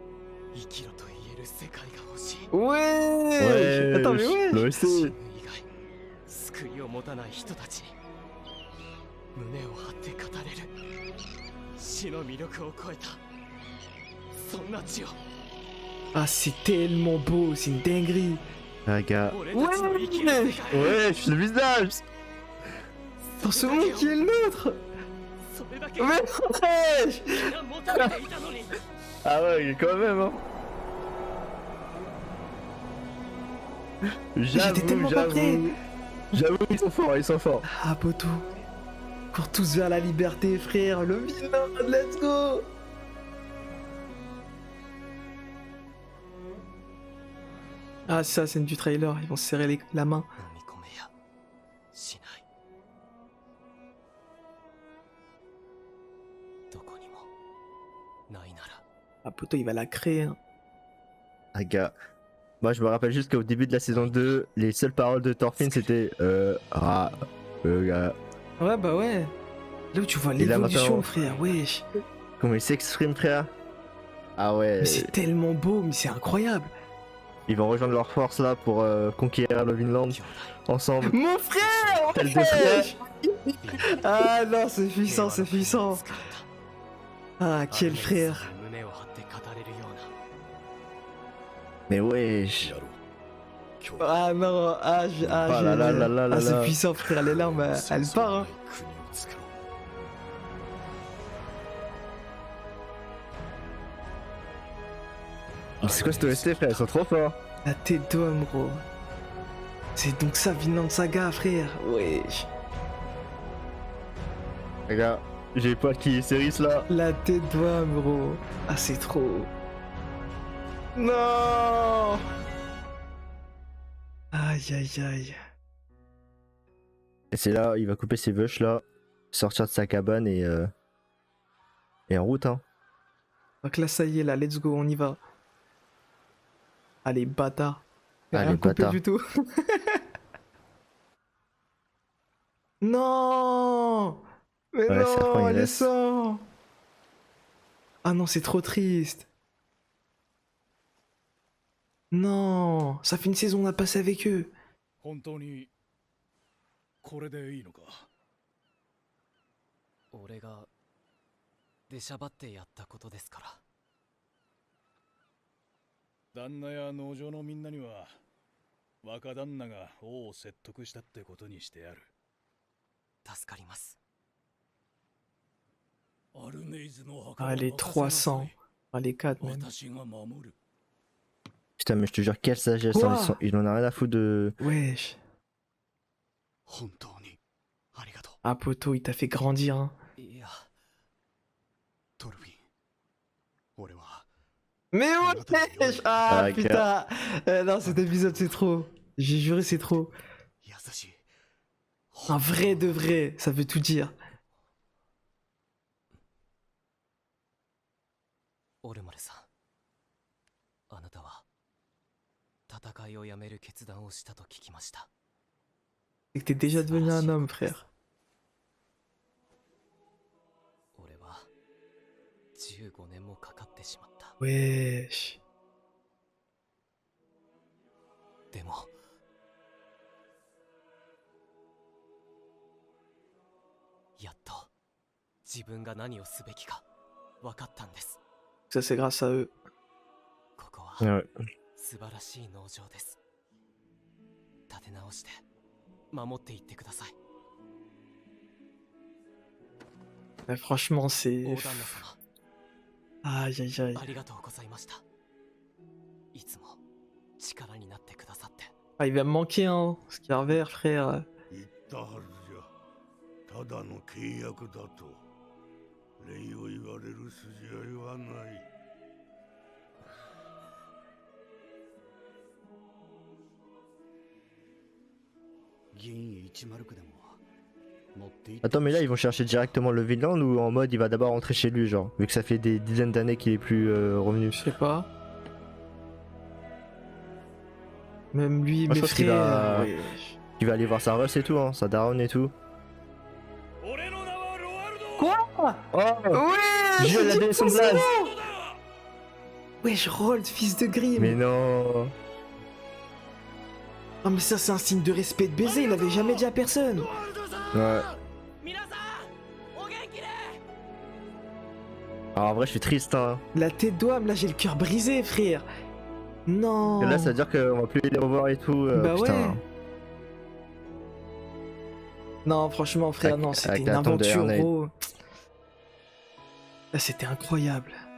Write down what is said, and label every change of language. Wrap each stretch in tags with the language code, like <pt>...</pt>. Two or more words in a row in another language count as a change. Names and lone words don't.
<fr>Ouais. Attends, mais wesh. Moi aussi.</fr> <ja>救いを持たない人たちに胸を張って語れる死の魅力を超えたそんな血を</ja> <fr>Ah, c'est tellement beau, c'est une dinguerie. Ah, gars.</fr> <ja>俺たちの生きる世界</ja> <fr>Wesh, le visage. Dans ce monde qui est le nôtre.</fr> <ja>それだけ</ja> <fr>Mais wesh.</fr> <ja>みんな求めていたのに</ja> <fr>Ah ouais, quand même, hein. J'étais tellement pas prêt. J'avoue, ils sont forts, ils sont forts. Ah, poteau. Cours tous vers la liberté, frère. Le vilain,</fr> <en>let's go.</en> <fr>Ah, c'est ça, scène du trailer. Ils vont se serrer la main.</fr> <ja>飲み込めやしないどこにもないなら</ja> <fr>Ah, poteau, il va la créer. Hein. Ah, gars. Moi, je me rappelle juste qu'au début de la saison 2, les seules paroles de Thorfinn c'était gars. Ouais, bah ouais. Là où tu vois Et là, l'évolution, maintenant- frère. Wesh. Comment il s'exprime, frère. Ah ouais. Mais c'est tellement beau, mais c'est incroyable. Ils vont rejoindre leur force là pour conquérir le Vinland ensemble. Mon frère. Tel des wesh. frères. Ah non, c'est puissant, c'est puissant. Ah, quel frère.</fr> <ja>胸を張って語れるような</ja> <fr>Mais wesh.</fr> <ja>やろう今日</ja> <fr>Ah non, ah, Oh là là là là là ah, c'est là. puissant, frère. Les larmes, elles partent. Hein.</fr> <ja>国を作ろう</ja> <fr>Mais c'est quoi cette OST, frère? Ils sont trop forts. La tête d'homme, gros. C'est donc ça, Vinland Saga, frère. Wesh. Les gars, J'ai pas qui Ceris là. La tête d'homme, gros. Ah, c'est trop. Non. Aïe, aïe, aïe. Et c'est là, il va couper ses vaches là, sortir de sa cabane et en route hein. Donc là, ça y est, là,</fr> <en>let's go,</en> <fr>on y va. Allez, bâtard. Allez, Rien coupé bâtard. du tout. Non. Mais Ouais, serpent, non, il elle laisse. descend. Ah non, c'est trop triste. Non, ça fait une saison on a passé avec eux.</fr> <ja>本当にこれでいいのか。俺が出しゃばってやったことですから。旦那や農場のみんなには若旦那が王を説得したってことにしてやる。助かります。アルネイズの墓</ja> <fr>Ah, les 300. Ah, les 4 même.</fr> <ja>私が守る。</ja> <fr>Putain mais je te jure quelle sagesse, Quoi hein, il en a rien à foutre de... Wesh.</fr> <ja>本当にありがとう。</ja> <fr>Ah, poto, il t'a fait grandir, hein.</fr> <ja>いや、トルフィン。俺は</ja> <fr>Mais wesh. Ah, Ah, putain. Non, cet épisode, c'est trop. J'ai juré, c'est trop.</fr> <ja>優しい。</ja> <fr>Un vrai de vrai, ça veut tout dire.</fr> <ja>オルマルさん。あなたは戦いをやめる決断をしたと聞きました。</ja> <fr>C'est que t'es déjà devenu un homme, frère.</fr> <ja>俺は15年もかかってしまった。</ja> <fr>Wesh.</fr> <ja>でもやっと自分が何をすべきか分かったんです。</ja> <fr>Ça, c'est grâce à eux.</fr> <ja>ここは</ja> <fr>Ouais.</fr> <ja>素晴らしい農場です。立て直して守っていってください。</ja> <fr>Mais franchement,</fr> <ja>大</ja> <fr>c'est.</fr> <ja>旦那様、</ja> <fr>Aïe, aïe, aïe.</fr> <ja>ありがとうございました。いつも力になってくださって。</ja> <fr>Ah, il va me manquer, hein. Scarver, frère.</fr> <ja>言ったはずじゃ。ただの契約だと。礼を言われる筋合いはない。銀109でも持っていって</ja> <fr>Attends mais là ils vont chercher directement le Vinland ou en mode il va d'abord rentrer chez lui genre, vu que ça fait des dizaines d'années qu'il est plus revenu. Je sais pas. Même lui, Moi, je mes pense qu'il frères. va- Wesh. Il va aller voir sa Russ et tout hein, sa daronne et tout.</fr> <ja>俺の名はロワルド。</ja> <fr>Quoi? Oh Ouais! Dieu, la donné son blaze. Wesh, Rold, fils de Grimm. Mais non. Ah, mais ça, c'est un signe de respect de baiser. Il l'avait jamais dit à personne. Ouais.</fr> <ja>皆さん、お元気で。</ja> <fr>Alors en vrai je suis triste hein. La tête d'homme, là, j'ai le cœur brisé, frère. Non. Et là ça veut dire qu'on va plus les revoir et tout. Bah putain. ouais. Non, franchement, frère, Avec- non, c'était avec une la tombe de aventure, Ernest. gros. Là, c'était incroyable.</fr>